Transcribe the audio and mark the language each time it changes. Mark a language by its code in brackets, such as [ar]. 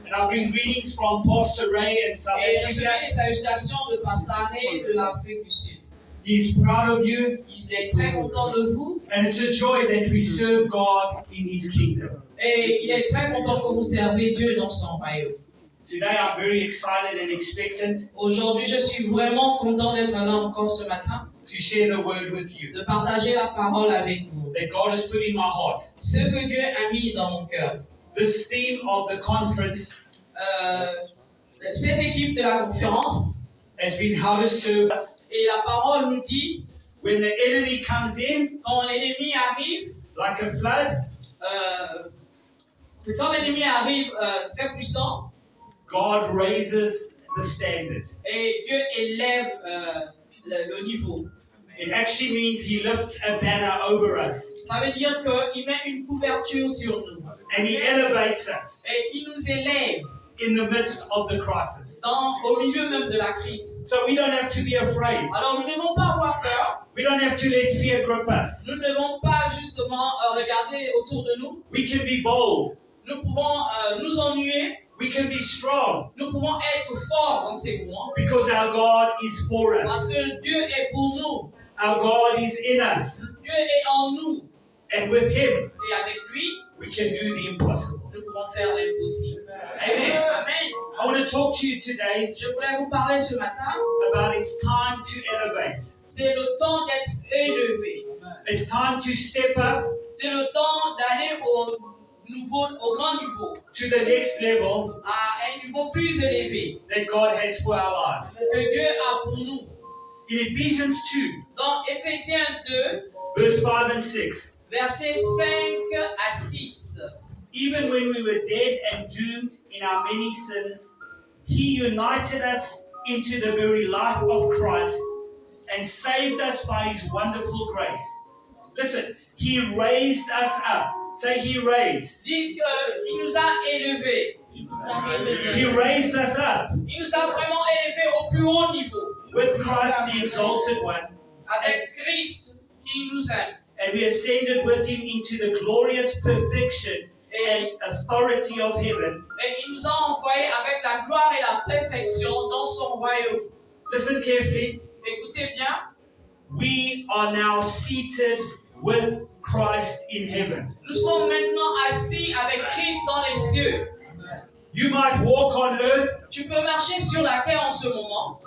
[en] And I bring greetings from Pastor Ray in South [fr] Et recevez [en] Africa. [fr] les salutations de Pasteur Ray de l'Afrique du Sud. [en] He's proud of you. [fr] Il est très content de vous. [en] And it's a joy that we serve God in His kingdom. [fr] Et il est très content que vous servez Dieu dans son royaume. [en] Today I'm very excited and expectant [fr] Aujourd'hui, je suis vraiment content d'être là encore ce matin, [en] to share the word with you [fr] de partager la parole avec vous. [en] that God has put in my heart. [fr] Ce que Dieu a mis dans mon cœur. [en] This theme of the conference [fr] Cette équipe de la conférence, [en] has been how to serve us [fr] et la parole nous dit, [en] when the enemy comes in [fr] quand l'ennemi arrive, [en] like a flood. [fr] Très puissant, [en] God raises the standard. [fr] et Dieu élève le niveau. [en] It actually means He lifts a banner over us [fr] Ça veut dire qu'il met une couverture sur nous. [en] and He elevates us [fr] Et il nous élève [en] in the midst of the crisis. [fr] au milieu même de la crise. [en] So we don't have to be afraid. [fr] Alors nous ne devons pas avoir peur. [en] We don't have to let fear grip us. [fr] Nous ne devons pas justement regarder autour de nous. [en] We can be bold. [fr] Nous pouvons nous ennuyer. [en] We can be strong [fr] Nous pouvons être forts dans ces moments. [en] because our God is for [fr] Parce [en] us. [fr] que Dieu est pour nous. [en] Our God is in us. [fr] Dieu est en nous. [en] And with Him, [fr] Et avec lui, [en] we can do the impossible. [fr] nous pouvons faire l'impossible. [en] Amen. [fr] Amen. [en] I want to talk to you today [fr] Je voulais vous parler ce matin. [en] about it's time to elevate. [fr] C'est le temps d'être élevé. [en] It's time to step up [fr] C'est le temps d'aller au grand niveau, [en] to the next level [fr] à un niveau plus élevé [en] that God has for our lives. [fr] que Dieu a pour nous. [en] In Ephesians 2, [fr] Dans Éphésiens 2, [en] verse 5 and 6, [fr] versets 5 à 6. [en] even when we were dead and doomed in our many sins, He united us into the very life of Christ and saved us by His wonderful grace. Listen, He raised us up. Say, He raised. [fr] Dites qu'il nous a élevés. [en] He raised us up [fr] Il nous a vraiment élevés au plus haut niveau. [en] with Christ the exalted one, [fr] Avec Christ qui nous aime. [en] and we ascended with Him into the glorious perfection and authority of heaven. [fr] Et il nous a envoyés avec la gloire et la perfection dans son royaume. [en] Listen carefully. [fr] Écoutez bien. [en] We are now seated with Christ in heaven. [fr] Nous sommes maintenant assis avec Christ dans les cieux. [en] You might walk on earth, [fr] Tu peux marcher sur la terre en ce moment,